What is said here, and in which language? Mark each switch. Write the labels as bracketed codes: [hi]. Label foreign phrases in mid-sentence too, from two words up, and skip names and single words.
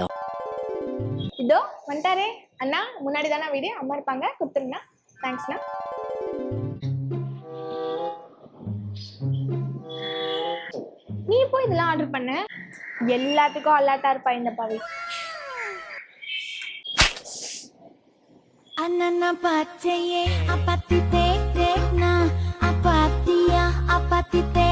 [ta] இதோ வந்துட்டாரே. அண்ணா முன்னாடி தானே வீடு, அம்மா இருப்பாங்க, கொடுத்துருங்கண்ணா. தேங்க்ஸ்ண்ணா. நீ போய் இதெல்லாம் ஆர்டர் பண்ண? எல்லாத்துக்கும் அல்லாட்டா இருப்பா இந்த பாவி. Anana pataye apati tek tek na apatia apati